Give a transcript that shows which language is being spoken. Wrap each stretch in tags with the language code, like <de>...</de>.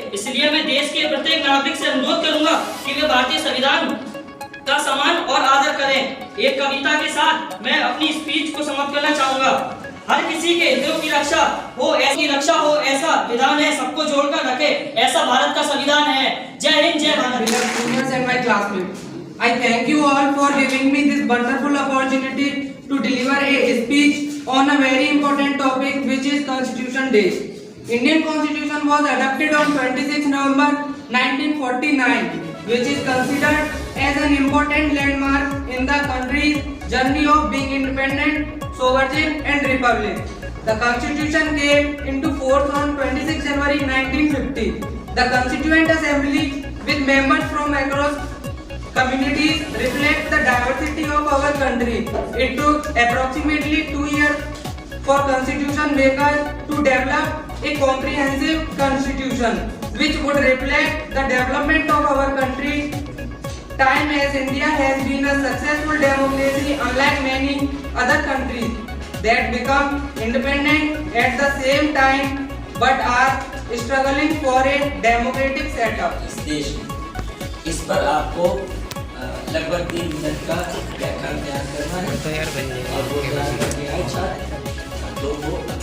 <hi>इसलिए मैं देश के प्रत्येक नागरिक से अनुरोध करूंगा कि वे भारतीय संविधान का सम्मान और आदर करें। एक कविता के साथ मैं अपनी स्पीच को समाप्त करना चाहूंगा। हर किसी के हितों की रक्षा हो, ऐसा विधान है, सबको जोड़कर रखे, ऐसा भारत का संविधान है। जय हिंद, जय Bharat.</hi> <en>Students and my classmates, I thank you all for giving me this wonderful opportunity to deliver a speech on a very important topic which is Constitution Day. Indian Constitution was adopted on 26 November 1949, which is considered as an important landmark in the country's journey of being independent, sovereign and republic. The Constitution came into force on 26 January 1950. The Constituent Assembly with members from across communities reflect the diversity of our country. It took approximately 2 years for constitution makers to develop a comprehensive constitution which would reflect the development of our country. Time as India has been a successful democracy unlike many other countries that become independent at the same time but are struggling for a democratic setup.</en> <hi>इस देश में इस पर आपको लगभग 3 minute का व्याख्यान तैयार करना है और वो तैयार करके आए छात्र तो वो</hi>